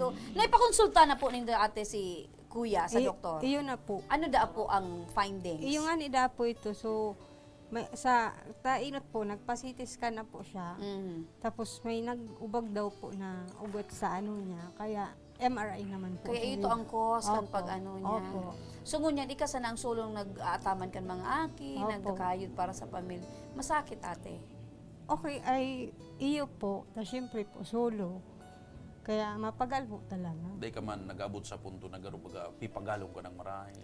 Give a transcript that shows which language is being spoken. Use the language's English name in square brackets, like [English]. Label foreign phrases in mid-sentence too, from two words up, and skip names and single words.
[Filipino] Naipakonsulta na po ninyo ate si Kuya sa I- doktor. [Bikol] Iyo na po. Ano da po ang findings? Iyo nga ni da po ito. So, may, sa tainot po, nagpa-CT scan na po siya. Mhm. Tapos may nag-ubag daw po na ugot sa ano niya. Kaya MRI naman po. Kaya siya. ito ang cause kan Opo. pag ano niya. Opo. So ngunyan, ika sa nang sulong nag-aataman kan mga aki, Opo. nagkakayod para sa pamilya. Masakit ate. Okay, ay iyo po. Ta syempre po, solo. Kaya mapagal po talaga. Dahil ka man nag-abot sa punto na garo baga, pipagalong ka ng marahil.